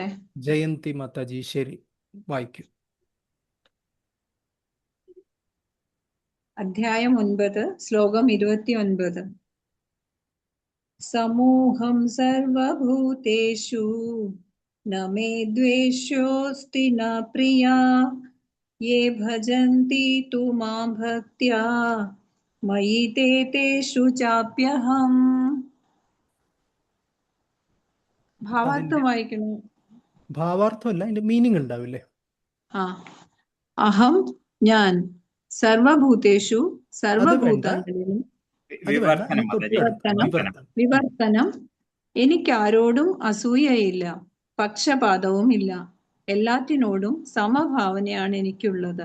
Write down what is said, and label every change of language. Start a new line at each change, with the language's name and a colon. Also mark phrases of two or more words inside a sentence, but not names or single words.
Malayalam: ജയന്തി മാതാജി, ശരി, വായിക്കൂ. അധ്യായം 9, ശ്ലോകം 29.
Sanskrit: സമൂഹം സർവഭൂതേഷു ന മേ ദ്വേഷ്യോസ്തി ന പ്രിയാ യേ ഭജന്തി തു മാം ഭക്ത്യാ മയി തേ തേഷു ചാപ്യഹം.
Malayalam: ഭാവാർത്ഥം വായിക്കണോ? ഭാവാർത്ഥമല്ല, അതിന്റെ മീനിങ് ഉണ്ടാവില്ലേ? അഹം, ഞാൻ, സർവഭൂതേഷു, സർവഭൂതങ്ങളിലും, വിവർത്തനം, എനിക്കാരോടും അസൂയയില്ല, പക്ഷപാതവും ഇല്ല, എല്ലാറ്റിനോടും സമഭാവനയാണ് എനിക്കുള്ളത്.